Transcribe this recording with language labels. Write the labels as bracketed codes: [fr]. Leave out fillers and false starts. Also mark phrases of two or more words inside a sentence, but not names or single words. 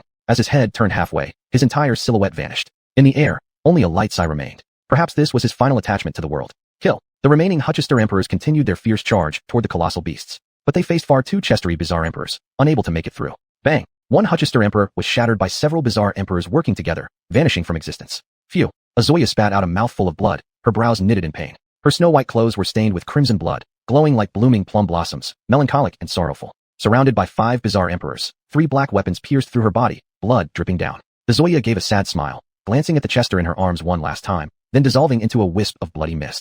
[en] As his head turned halfway, his entire silhouette vanished. In the air, only a light sigh remained. Perhaps this was his final attachment to the world. Kill. The remaining Hutchester emperors continued their fierce charge toward the colossal beasts, but they faced far too chestery bizarre emperors, unable to make it through. Bang! One Hutchester emperor was shattered by several bizarre emperors working together, vanishing from existence. Phew! Xiuxian spat out a mouthful of blood, her brows knitted in pain. Her snow-white clothes were stained with crimson blood, glowing like blooming plum blossoms, melancholic and sorrowful. Surrounded by 5 bizarre emperors, 3 black weapons pierced through her body, blood dripping down. Xiuxian gave a sad smile, glancing at the Chester in her arms one last time, then dissolving into a wisp of bloody mist.